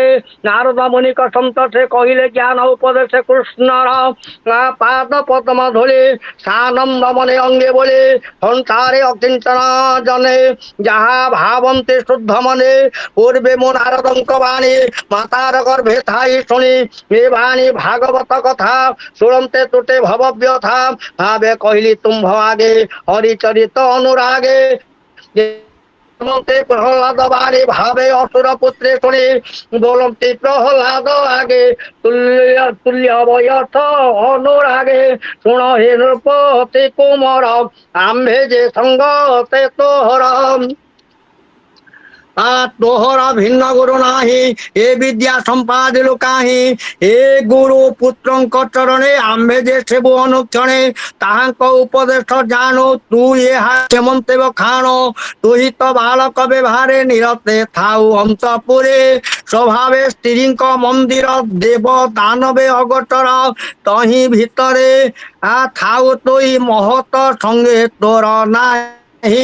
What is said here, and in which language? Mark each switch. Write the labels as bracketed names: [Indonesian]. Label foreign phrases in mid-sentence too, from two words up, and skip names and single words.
[Odia] ନାରଦ ମୁନିକ ସନ୍ତୋଷେ କହିଲେ ଜ୍ଞାନ ଉପଦେଶ କୃଷ୍ଣର ପାଦ ପଦ୍ମ ଧୂଳି ସାନନ୍ଦ ମନେ ଅଙ୍ଗେ ବୋଲେ ସଂସାରେ ଅକିଞ୍ଚନ ଜନେ ଯାହା ଭାବନ୍ତି ଶୁଦ୍ଧ ମନେ। ପୂର୍ବେ ମୁଁ ନାରଦଙ୍କ ବାଣୀ ମାତାର ଗର୍ଭେ ଥାଇ ଶୁଣି ଏ ବାଣୀ ଭାଗବତ କଥା ଶୁଣନ୍ତେ ତୁଟେ ଭବ ବ୍ୟଥା। ଭାବେ କହିଲି ତୁମ୍ଭ ଆଗେ ହରିଚରିତ ଅନୁରାগে। ପ୍ରହ୍ଲାଦ ବାଣୀ ଭାବେ ଅସୁର ପୁତ୍ରେ ଶୁଣି ବୋଲନ୍ତି ପ୍ରହ୍ଲାଦ ଆଗେ ତୁଲ୍ୟ ତୁଲ୍ୟ ବୟସ ଅନୁରାଗେ। ଶୁଣ ହେ ନୃପତି କୁମର ଆମ୍ଭେ ଯେ ସଙ୍ଗ ତେ ତୋହର। ତୋହର ଭିନ୍ନ ଗୁରୁ ନାହିଁ ଏ ବିଦ୍ୟା ସମ୍ପାଦିଲୁ କାହିଁ। ଏ ଗୁରୁ ପୁତ୍ରଙ୍କ ଚରଣେ ଆମ୍ଭେ ଯେ ସେବୁ ଅନୁକ୍ଷଣେ ତାହାଙ୍କ ଉପଦେଶ ଜାଣୁ। ତୁ ଏହା କେମନ୍ତେ ବଖାଣ ତୁହି ତ ବାଳକ ବ୍ୟବହାରେ ନିରତେ ଥାଉ ଅନ୍ତପୁରେ। ସ୍ୱଭାବେ ସ୍ତ୍ରୀଙ୍କ ମନ୍ଦିର ଦେବ ଦାନବେ ଅଗଟର ତହିଁ ଭିତରେ ଥାଉ ତୁଇ ମହତ ସଙ୍ଗେ ତୋର ନାହିଁ।